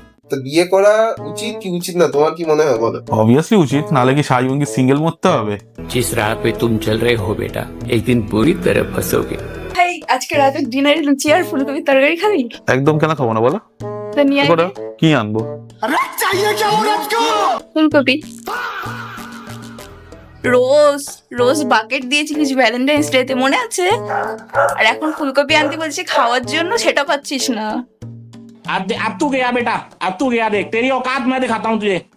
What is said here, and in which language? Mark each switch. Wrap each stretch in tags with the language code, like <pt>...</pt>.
<bn>তো বিয়ে করা উচিত কি উচিত না, তোমার কি মনে হয় বলো? অবভিয়াসলি উচিত, নাহলে কি সারা জীবন কি সিঙ্গেল মরতে হবে?</bn> <hi>जिस राह पे तुम चल रहे हो बेटा, एक दिन पूरी तरह फंसोगे।</hi> <bn>ভাই আজকে রাতে ডিনারে লুচি আর ফুলকপির তরকারি খাবি? একদম কেন খাবো না বলো? তো নিয়ে আয়। কি আনবো? ফুলকপি। রোজ রোজ বাকেট দিয়েছিলিস ভ্যালেন্টাইন্স ডে তে, মনে আছে? আর এখন ফুলকপি আনতে বলছি খাওয়ার জন্য, সেটা পাচ্ছিস না।</bn> <hi>अब तू गया बेटा, अब तू गया, देख तेरी औकात मैं दिखाता हूँ तुझे।</hi>